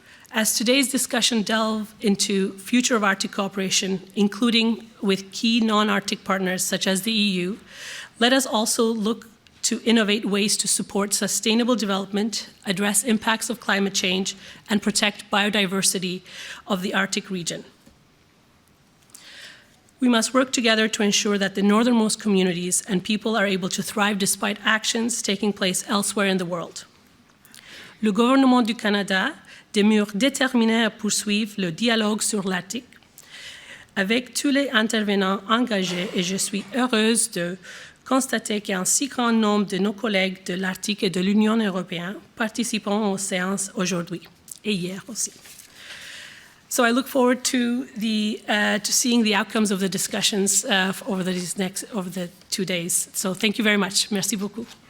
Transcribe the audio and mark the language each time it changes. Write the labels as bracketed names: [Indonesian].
[English] As today's discussion delves into future of Arctic cooperation, including with key non-Arctic partners such as the EU, let us also look to innovate ways to support sustainable development, address impacts of climate change, and protect biodiversity of the Arctic region. We must work together to ensure that the northernmost communities and people are able to thrive despite actions taking place elsewhere in the world. [French] Le gouvernement du Canada demeure déterminé à poursuivre le dialogue sur l'Arctique avec tous les intervenants engagés et je suis heureuse de constater qu'un si grand nombre de nos collègues de l'Arctique et de l'Union européenne participent aux séances aujourd'hui et hier aussi. [English] So I look forward to seeing the outcomes of the discussions over the 2 days. So thank you very much. [French] Merci beaucoup.